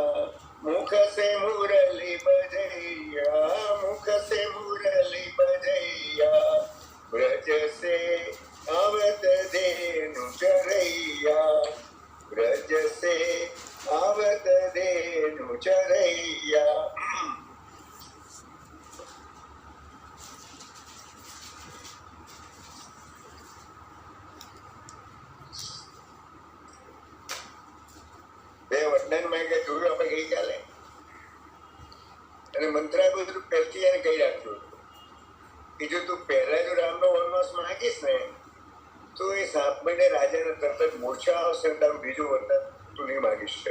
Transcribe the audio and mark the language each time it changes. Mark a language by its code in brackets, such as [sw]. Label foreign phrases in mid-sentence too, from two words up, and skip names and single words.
[hi] मुख से मुरली बजैया, मुख से मुरली बजैया। व्रज से आवत धेनु चरैया, व्रज से आवत धेनु चरैया। [gu] બે વર્ણનમાં કે જોયું આપણે ગઈકાલે, અને મંત્ર બધું પહેલથી એને કહી રાખ્યું કે જો તું પહેલા જો રામનો વનવાસ માંગીશ ને તો એ સાપને રાજાને તરત જ મૂર્છા આવશે, તારું બીજું વરદાન તું નહીં માગી શકે.